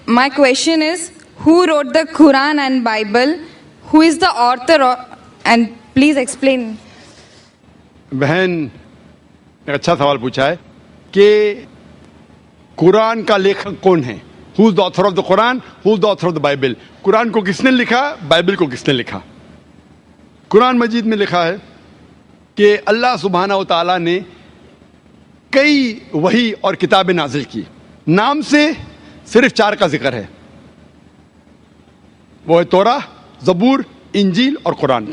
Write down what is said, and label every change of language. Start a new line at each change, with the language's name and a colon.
English: My question is, who wrote the Quran and Bible? Who is the author? And please explain.
Urdu: بہن ایک اچھا سوال پوچھا ہے کہ قرآن کا لیکھک کون ہے.
English: Who is the author of the Quran? Who is the author of the Bible?
Urdu: قرآن کو کس نے لکھا, بائبل کو کس نے لکھا. قرآن مجید میں لکھا ہے کہ اللہ سبحانہ و تعالیٰ نے کئی وحی اور کتابیں نازل کی. نام سے صرف 4 کا ذکر ہے, وہ ہے توراہ, زبور, انجیل اور قرآن.